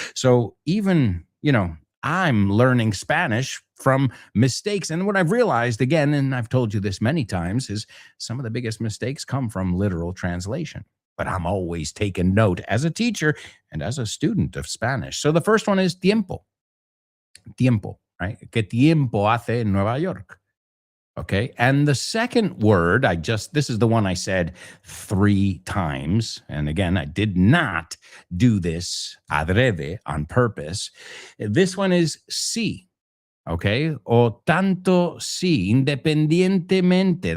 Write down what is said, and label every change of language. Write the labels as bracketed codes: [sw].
[en] So even, I'm learning Spanish from mistakes. And what I've realized again, and I've told you this many times, is some of the biggest mistakes come from literal translation. But I'm always taking note as a teacher and as a student of Spanish. So the first one is tiempo. Tiempo, right? [es] ¿Qué tiempo hace en Nueva York? [en] Okay. And the second word, this is the one I said 3 times. And again, I did not do this adrede, on purpose. This one is sí. Okay. [es] O tanto sí, independientemente.